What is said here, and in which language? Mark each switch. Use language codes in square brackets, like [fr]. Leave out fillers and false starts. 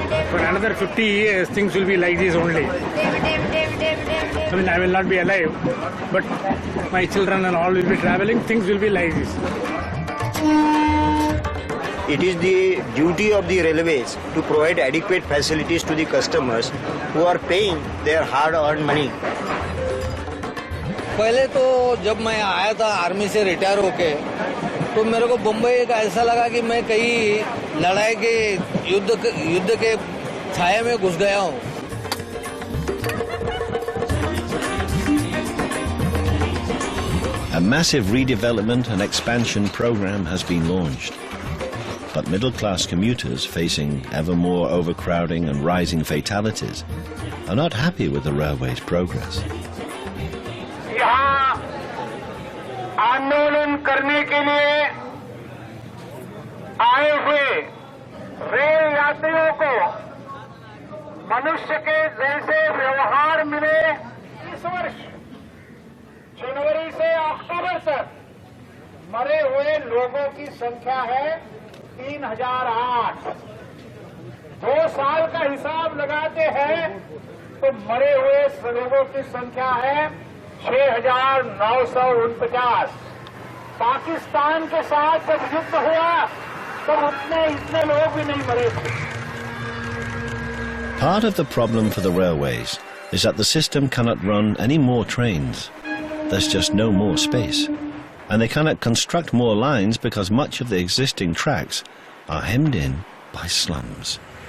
[en] For another 50 years, things will be like this only. I mean, I will not be alive, but my children and all will be traveling, things will be like this. It is the duty of the railways to provide adequate facilities to the customers who are paying their hard-earned money. [hi] पहले तो जब मैं आया था army से retire होके, तो मेरे को बम्बई का ऐसा लगा कि मैं कहीं लड़ाई के युद्ध के छाया में घुस गया हूँ. [en] A massive redevelopment and expansion program has been launched. But middle-class commuters facing ever more overcrowding and rising fatalities are not happy with the railway's progress. [hi] यहाँ आंदोलन करने के लिए आए हुए रेल यात्रियों को मनुष्य के जैसे व्यवहार मिले. इस वर्ष जनवरी से अक्टूबर तक मरे हुए लोगों की संख्या है 3008. 2 साल का हिसाब लगाते हैं तो मरे हुए लोगों की संख्या है 6949. पाकिस्तान के साथ जब युद्ध हुआ तब इतने लोग भी नहीं मरे थे. [en] Part of the problem for the railways is that the system cannot run any more trains. There's just no more space. And they cannot construct more lines because much of the existing tracks are hemmed in by slums.